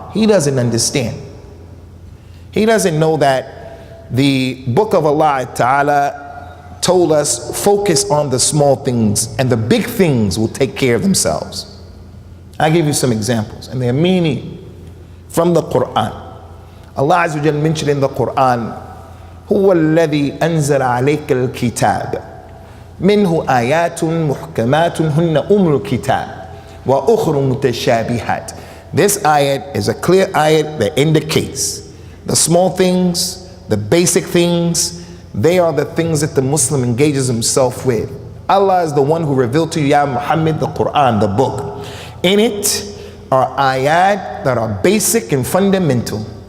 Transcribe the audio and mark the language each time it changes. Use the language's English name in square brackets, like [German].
[English] He doesn't understand. He doesn't know that the book of Allah Ta'ala told us focus on the small things and the big things will take care of themselves. I'll give you some examples, and they're many from the Quran. Allah Azza wa Jalla mentioned in the Quran, [Arabic] هو الذي أنزل عليك الكتاب منه آيات محكمات هن الكتاب وأخر متشابهات. [English] This ayat is a clear ayat that indicates the small things, the basic things, they are the things that the Muslim engages himself with. Allah is the one who revealed to you, Ya Muhammad, the Quran, the book. In it are ayat that are basic and fundamental.